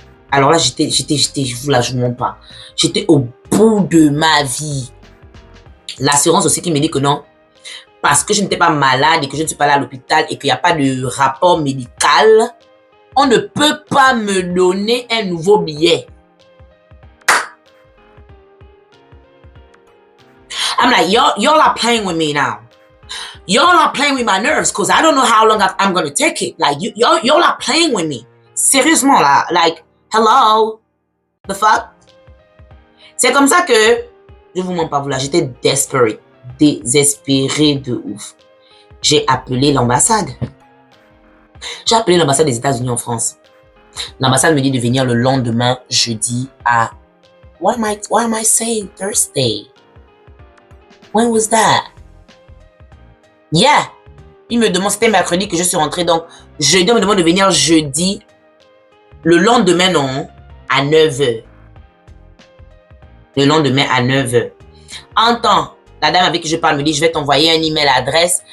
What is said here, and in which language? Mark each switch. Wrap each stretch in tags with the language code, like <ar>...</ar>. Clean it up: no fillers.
<fr>Alors là, je vous la joue pas. J'étais au bout de ma vie. L'assurance aussi qui me dit que non, parce que je n'étais pas malade et que je ne suis pas là à l'hôpital et qu'il n'y a pas de rapport médical, on ne peut pas me donner un nouveau billet.</fr> <en>I'm like, y'all are playing with me now. Y'all are playing with my nerves because I don't know how long I'm going to take it. Like, y'all are playing with me.</en> <fr>Sérieusement, là.</fr> <en>Like, hello? The fuck?</en> <fr>C'est comme ça que, je vous mens pas, vous là, j'étais desperate. Désespéré de ouf. J'ai appelé l'ambassade. J'ai appelé l'ambassade des États-Unis en France. L'ambassade me dit de venir le lendemain, jeudi, à...</fr> <en>Why am I saying Thursday? When was that? Yeah.</en> <fr>Il me demande, c'était mercredi que je suis rentrée, donc jeudi, on me demande de venir jeudi. Le lendemain, non, à 9h. Le lendemain, à 9h. En temps, la dame avec qui je parle me dit, je vais t'envoyer un email adresse.</fr>